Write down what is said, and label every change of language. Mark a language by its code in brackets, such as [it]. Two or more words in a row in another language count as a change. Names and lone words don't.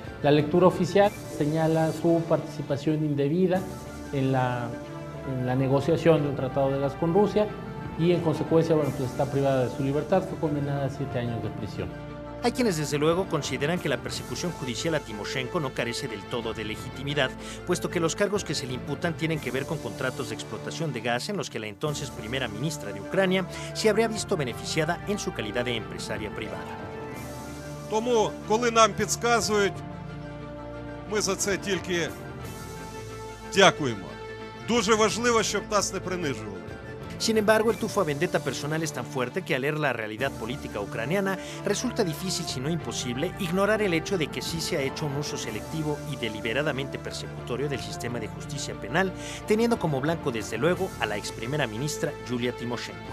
[es] La lectura oficial señala su participación indebida en la en la negociación de un tratado de gas con Rusia y en consecuencia, bueno, pues está privada de su libertad, fue condenada a 7 años de prisión. Hay quienes desde luego consideran que la persecución judicial a Timoshenko no carece del todo de legitimidad, puesto que los cargos que se le imputan tienen que ver con contratos de explotación de gas en los que la entonces primera ministra de Ucrania se habría visto beneficiada en su calidad de empresaria privada. [uk] Тому, коли нам підказують, ми за це тільки дякуємо. Дуже важливо, щоб нас не принижували. [es] Sin embargo, el tufo a vendetta personal es tan fuerte que al leer la realidad política ucraniana resulta difícil, si no imposible, ignorar el hecho de que sí se ha hecho un uso selectivo y deliberadamente persecutorio del sistema de justicia penal, teniendo como blanco desde luego a la ex primera ministra Yulia Timoshenko.